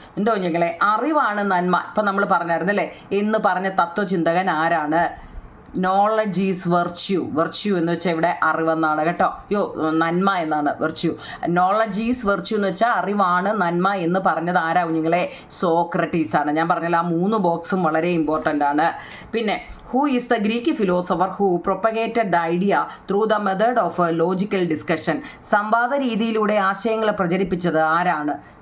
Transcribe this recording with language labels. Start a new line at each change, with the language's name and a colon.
Malayalam: എന്തോ ഞങ്ങളെ അറിവാണ് നന്മ. ഇപ്പം നമ്മൾ പറഞ്ഞായിരുന്നല്ലേ എന്ന് പറഞ്ഞ തത്വചിന്തകൻ ആരാണ്?
English: Knowledge is virtue.
Malayalam: വെർച്യൂ എന്ന് വെച്ചാൽ ഇവിടെ അറിവെന്നാണ് കേട്ടോ. നന്മ എന്നാണ് വെർച്യൂ.
English: knowledge is virtue
Malayalam: എന്ന് വെച്ചാൽ അറിവാണ് നന്മ എന്ന് പറഞ്ഞത് ആരാ കുഞ്ഞുങ്ങളെ? സോക്രട്ടീസ് ആണ്. ഞാൻ പറഞ്ഞല്ലോ ആ 3 ബോക്സും വളരെ ഇമ്പോർട്ടൻ്റ് ആണ്.
English: പിന്നെ who is the Greek philosopher who propagated the idea through the method of a logical discussion?
Malayalam: സംവാദ രീതിയിലൂടെ ആശയങ്ങളെ പ്രചരിപ്പിച്ചത് ആരാണ്?